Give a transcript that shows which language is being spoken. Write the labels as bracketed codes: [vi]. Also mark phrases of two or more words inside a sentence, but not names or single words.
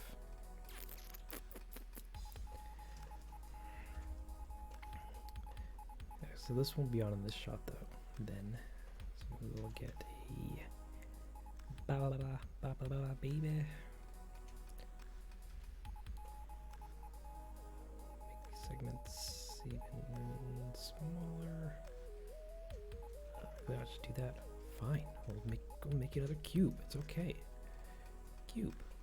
[en] so this won't be on in this shot though. Then so we'll get a ba ba ba ba ba ba baby. Make these segments even smaller. I'll just do that. Fine. We'll go make another cube. It's okay. Cube.